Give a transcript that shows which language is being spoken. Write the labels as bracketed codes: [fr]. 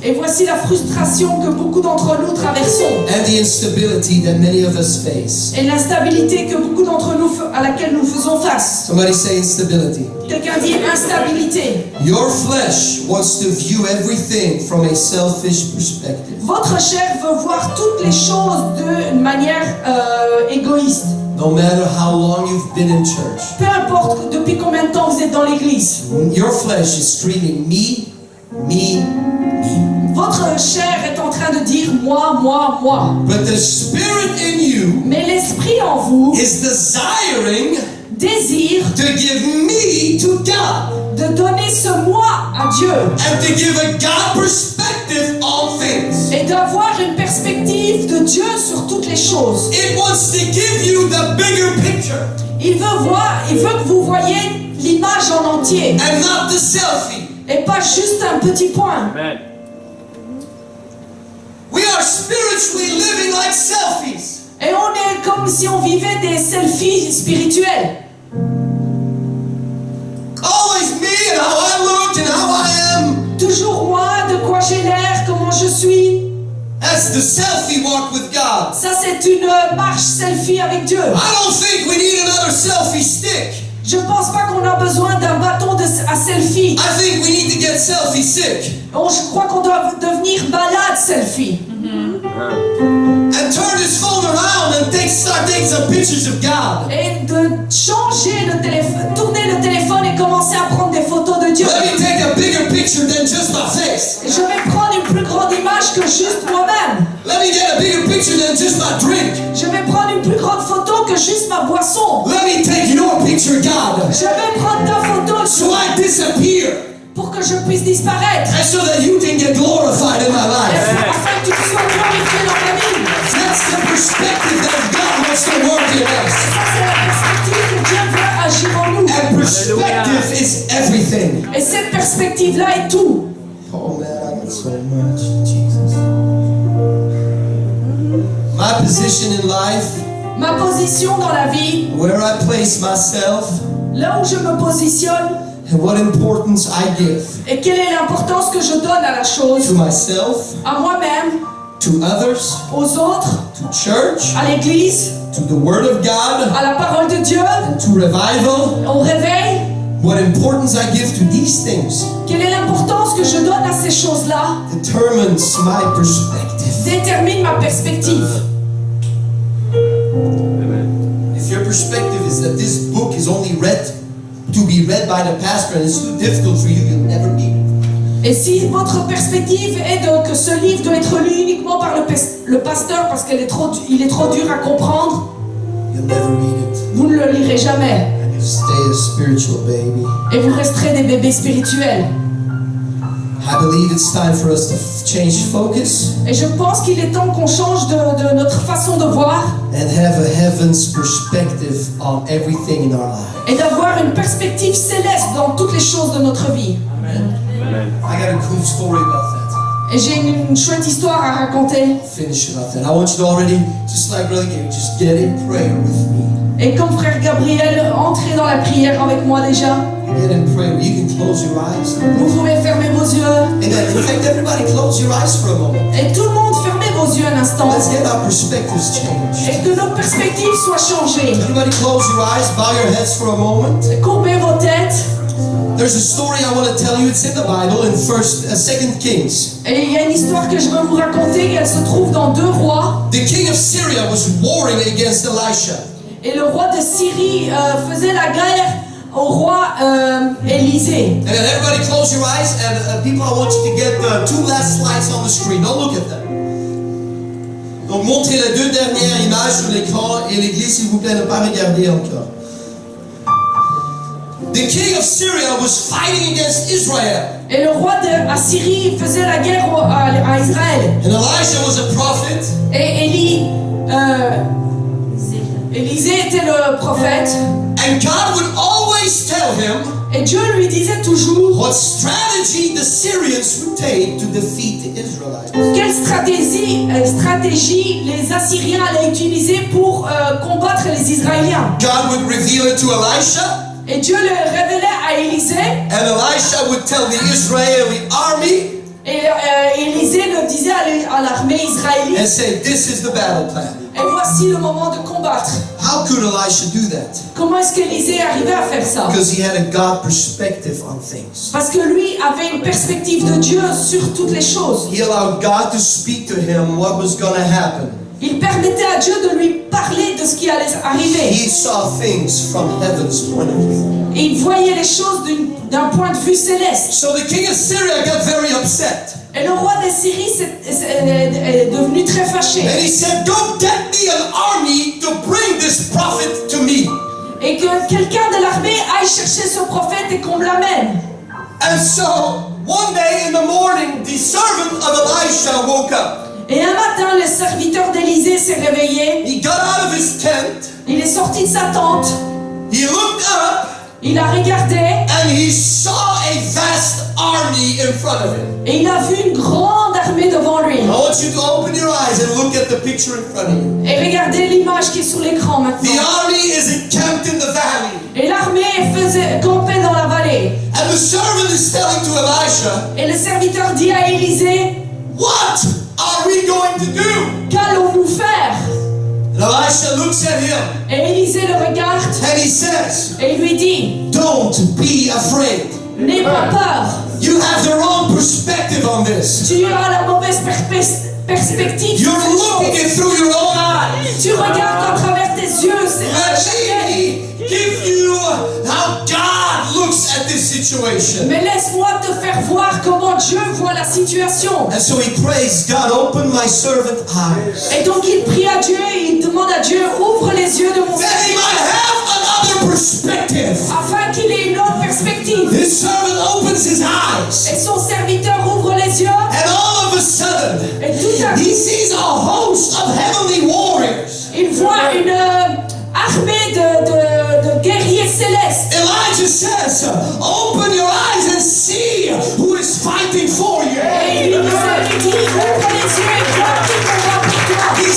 [fr] Et voici la frustration que beaucoup d'entre nous traversons. [en] and the instability that many of us face. [fr] Et l'instabilité que beaucoup d'entre nous, à laquelle nous faisons face. [en] Somebody say instability. [fr] Quelqu'un dit instabilité. [en] Your flesh wants to view everything from a selfish perspective. [fr] Votre chair veut voir toutes les choses d'une manière égoïste. [en] No matter how long you've been in church, [fr] Peu importe depuis combien de temps vous êtes dans l'église. [en] your flesh is screaming, me, me, me. [fr] Votre chair est en train de dire moi, moi, moi. [en] But the spirit in you [fr] Mais l'esprit en vous [en] is desiring [fr] désire [en] to give me to God [fr] de donner ce moi à Dieu [en] and to give a God perspective on things. [fr] et d'avoir une perspective de Dieu sur toutes les choses. [en] It wants to give you the bigger picture [fr] Il veut que vous voyez l'image en entier [en] and not the selfie. [fr] et pas juste un petit point. [en] Amen. We are spiritually living like selfies. [fr] Et on est comme si on vivait des selfies spirituels. [en] Always me and how I look and how I am. [fr] Toujours moi, de quoi j'ai l'air, comment je suis. [en] That's the selfie walk with God. [fr] Ça, c'est une marche selfie avec Dieu. [en] I don't think we need another selfie stick. [fr] Je pense pas qu'on a besoin d'un bâton à selfie. [en] I think we need to get selfie sick [fr] Je crois qu'on doit devenir malade selfie. [en] and turn his phone around and start taking some pictures of God. [fr] Et de changer le téléphone, tourner le téléphone et commencer à prendre des photos de Dieu. [en] Let me take a bigger picture than just my face. [fr] Je vais prendre une plus grande image que juste moi-même. [en] Let me get a bigger picture than just my drink. [fr] Je vais prendre une plus grande photo que juste ma boisson. [en] Let me take your picture, God, [fr] Je vais prendre ta photo [en] so I disappear [fr] pour que je puisse disparaître. [en] and so that you can get glorified in my [fr] Et [en] life. [fr] afin que tu sois glorifié dans ma vie. [en] That's the perspective that God wants to work in us. [fr] Ça, c'est la perspective que Dieu veut agir en nous. [en] And perspective is everything. [fr] Et cette perspective-là est tout. [en] Oh man, I got so much. Jesus. My position in life, [fr] Ma position dans la vie, [en] where I place myself, [fr] là où je me positionne, [en] and what importance I give [fr] et quelle est l'importance que je donne à la chose, [en] to myself, [fr] à moi-même, [en] to others, [fr] aux autres, [en] to church, [fr] à l'église, [en] to the Word of God, [fr] à la parole de Dieu, [en] and to revival. [fr] au réveil. [en] What importance I give to these things [fr] Quelle est l'importance que je donne à ces choses-là [en] determines my perspective. [fr] détermine ma perspective. [en] If your perspective is that this book is only to be read by the pastor and it's too difficult for you, you'll never read it. [fr] Et si votre perspective est que ce livre doit être lu uniquement par le pasteur parce qu'il est trop dur à comprendre, [en] You'll never read it. [fr] vous ne le lirez jamais. [en] And you'll stay a spiritual baby. [fr] Et vous resterez des bébés spirituels. [en] I believe it's time for us to change focus [fr] Et je pense qu'il est temps qu'on change de notre façon de voir [en] and have a heaven's perspective on everything in our life. [fr] et d'avoir une perspective céleste dans toutes les choses de notre vie. [en] I got a cool story about that. [fr] Et j'ai une chouette histoire à raconter. [en] Finish about that. I want you to already, just like Brother Gary, just get in prayer with me. [fr] Et comme frère Gabriel, entrez dans la prière avec moi déjà. [en] Get in prayer. You can close your eyes. [fr] Vous pouvez fermer vos yeux. [en] And in fact, everybody close your eyes for a moment. [fr] Et tout le monde, fermez vos yeux un instant. [en] Let's get our perspectives changed. [fr] Et que nos perspectives soient changées. [en] Everybody close your eyes, bow your heads for a moment. [fr] Courbez vos têtes. [en] There's a story I want to tell you. It's in the Bible in 2 Kings. [fr] Et il y a une histoire que je veux vous raconter. Elle se trouve dans 2 Rois. [en] The king of Syria was warring against Elisha. [fr] Et le roi de Syrie faisait la guerre au roi Élisée. [en] And everybody close your eyes, and people, I want you to get the 2 last slides on the screen. Don't look at them. [fr] Donc montrez les 2 dernières images sur l'écran et l'église, s'il vous plaît, ne pas regarder encore. [en] The king of Syria was fighting against Israel. [fr] Et le roi d'Assyrie faisait la guerre à Israël. [en] And Elijah was a prophet. [fr] Et Élisée était le prophète. [en] And God would always tell him [fr] Et Dieu lui disait toujours [en] what strategy the Syrians would take to defeat the Israelites. [fr] quelle stratégie les Assyriens allaient utiliser pour combattre les Israéliens. [en] God would reveal it to Elisha, [fr] Et Dieu le révélait à Élisée. [en] and Elisha would tell the Israeli army [fr] Et Élisée le disait à l'armée israélite. [en] and say, this is the battle plan. [fr] Et voici le moment de combattre. [en] How could Elisha do that? [fr] Comment est-ce qu'Élisée arrivait à faire ça? [en] Because he had a God perspective on things. [fr] Parce que lui avait une perspective de Dieu sur toutes les choses. [en] He allowed God to speak to him what was going to happen. [fr] Il permettait à Dieu de lui parler de ce qui allait arriver. [en] He saw things from heaven's point of view. [fr] Et il voyait les choses d'un point de vue céleste. [en] So the king of Syria got very upset. [fr] Et le roi de Syrie est devenu très fâché. [en] And he said, go get me an army to bring this prophet to me. [fr] Et que quelqu'un de l'armée aille chercher ce prophète et qu'on me l'amène. [en] And so one day in the morning, the servant of Elisha woke up. [fr] Et un matin, le serviteur d'Élisée s'est réveillé. [en] He got out of his tent. [fr] Il est sorti de sa tente. [en] He looked up. [fr] Il a regardé. [en] And he saw a vast army in front of him. [fr] Et il a vu une grande armée devant lui. [en] I want you to open your eyes and look at the picture in front of you. [fr] Et regardez l'image qui est sur l'écran [en] The [fr] maintenant. [en] army is encamped in the valley. [fr] Et l'armée faisait camper dans la vallée. [en] And the servant is telling to Elisha, [fr] Et le serviteur dit à Élisée, [en] what are we going to do? [fr] qu'allons-nous faire? [en] And Elisha looks at him [fr] Et Élisée le regarde [en] and he says, [fr] et il lui dit, [en] don't be afraid. [fr] n'aie pas peur. [en] You have the wrong perspective on this. [fr] Tu as la mauvaise perspective. [en] You're looking it through your own eyes. [fr] Tu regardes à travers tes yeux. [en] Let me give you how God looks at this situation. [fr] Mais laisse-moi te faire voir comment Dieu voit la situation. [en] And so he prays, God, open my servant eyes. [fr] Et donc il prie à Dieu et il demande à Dieu, ouvre les yeux de mon [en] That he might have another perspective. [fr] afin qu'il ait une autre perspective. [en] His servant opens his eyes. [fr] Et son serviteur ouvre les yeux. [en] And all of a sudden, [fr] Et tout à [en] he [fr] coup, [en] sees a host of heavenly warriors. [fr] il voit une armée de guerriers célestes. [en] Elijah says, open your eyes and see who is fighting for you. [fr] Et il lui dit, ouvre les yeux et vois qui combat pour toi.